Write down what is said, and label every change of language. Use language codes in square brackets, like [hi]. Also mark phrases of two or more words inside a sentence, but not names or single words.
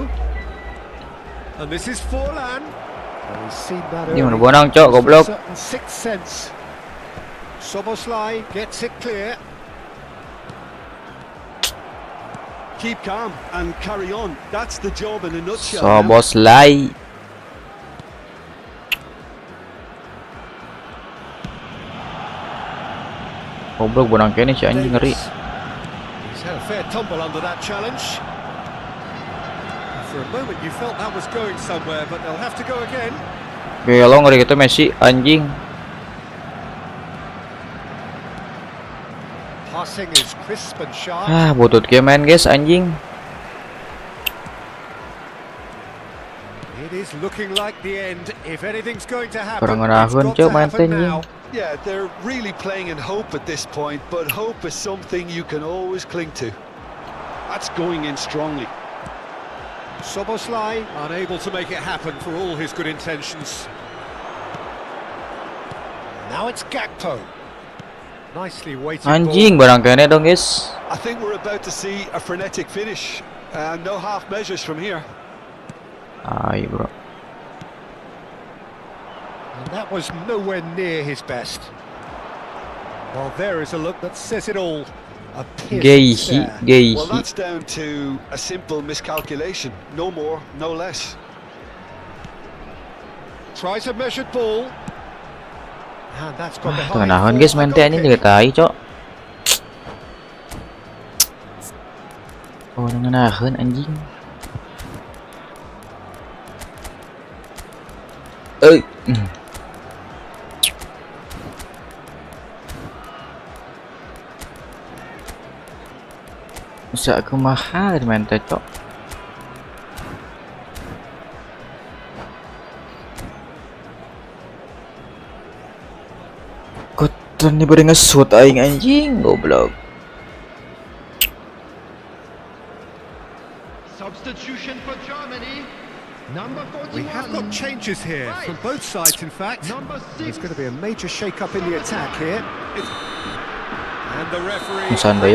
[en] And this is Forlan. And we've seen that [id] Ini mana [en] early. [id] bonang cok goblok. [en] Certain sixth sense. Szoboszlai gets it clear. Keep calm and carry on. That's the job in a nutshell. now. Soboslai. [su] Goblok bonang kene si anjing ngeri. [en] Davis. He's had a fair tumble under that challenge. For a moment you felt that was going somewhere, but they'll have to go again. [su] Gelo ngeri gitu Messi anjing. [en] Passing is crisp and sharp. [su] Butut kieu main guys anjing. [en] It is looking like the end. If anything's going to happen, Kurang it's ngenahkeun, got Cuk, to happen manten, now. Yeah, they're really playing in hope at this point, but hope is something you can always cling to. That's going in strongly. Szoboszlai unable to make it happen for all his good intentions. Now it's Gakpo. Nicely weighted Anjing ball. [id] barang kene dong guys. [en] I think we're about to see a frenetic finish. No half measures from here. [id] Ayo bro. [en] And that was nowhere near his best. Well, there is a look that says it all. A piercing stare. Well, that's down to a simple miscalculation. No more, no less. Tries a measured ball. And that's got behind. [su] Tenang guys, main TN ini tai, cok. Oh, nangenaheun anjing. Bisa kumaha main teh, cok. Koton nih pada nge-shoot aing anjing, goblok. [en] Substitution for Germany. Number 41. We have got changes here from both sides, in fact. Number 6. There's going to be a major shake-up in the attack here. And the referee Santai,